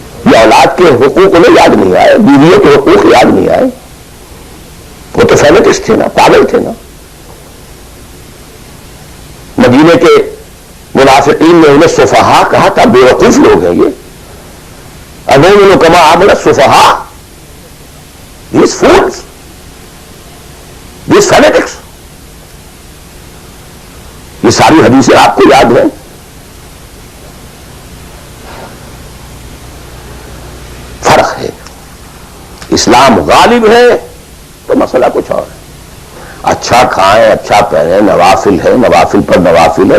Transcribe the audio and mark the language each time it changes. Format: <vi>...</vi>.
<ur>یہ اولاد کے حقوق انہیں یاد نہیں آئے، بیویوں کے حقوق یاد نہیں آئے. وہ تو فینیٹسٹ تھے نا، پاگل تھے نا. مدینے کے منافقین نے انہیں سفہا کہا تھا، بے وقوف لوگ ہیں یہ.</ur> <ar>اَنُؤْمِنُ كَمَا آمَنَ السُّفَهَاءُ.</ar> <en>These fools, these fanatics.</en> <ur>یہ ساری حدیثیں آپ کو یاد ہیں. فرق ہے. اسلام غالب ہے تو مسئلہ کچھ اور ہے. اچھا کھائیں، اچھا پہنیں، نوافل ہے، نوافل پر نوافل ہے.</ur>